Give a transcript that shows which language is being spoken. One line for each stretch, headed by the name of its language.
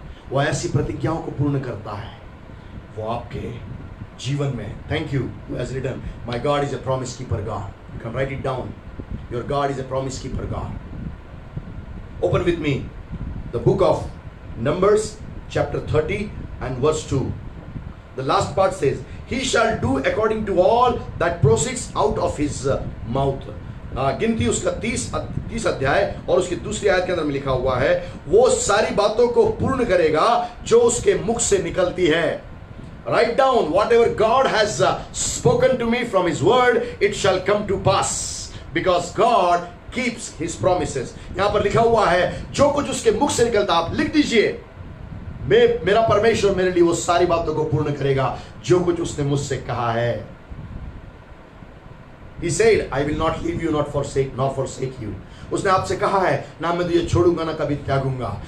Hindi: वो ऐसी प्रतिज्ञाओं को पूर्ण करता है, वो आपके जीवन में।
English: Thank you who has written, my God is a promise keeper God. You can write it down. Your God is a promise keeper God. Open with me the book of Numbers chapter 30 and verse 2. The last part says, he shall do according to all that proceeds out of his mouth.
Hindi: गिनती उसका 30 अध्याय और उसकी दूसरी आयत के अंदर में लिखा हुआ है, वो सारी बातों को पूर्ण करेगा जो उसके मुख से निकलती है।
English: Write down whatever God has spoken to me from his word, it shall come to pass, because God keeps his promises.
Hindi: यहां पर लिखा हुआ है, जो कुछ उसके मुख से निकलता, आप लिख दीजिए, मेरा परमेश्वर मेरे लिए वो सारी बातों को पूर्ण करेगा जो कुछ उसने मुझसे कहा है।
English: He said, I will not leave you, nor forsake you.
Hindi: उसने आपसे कहा है, ना मैं तुझे छोड़ूंगा ना कभी त्यागूंगा।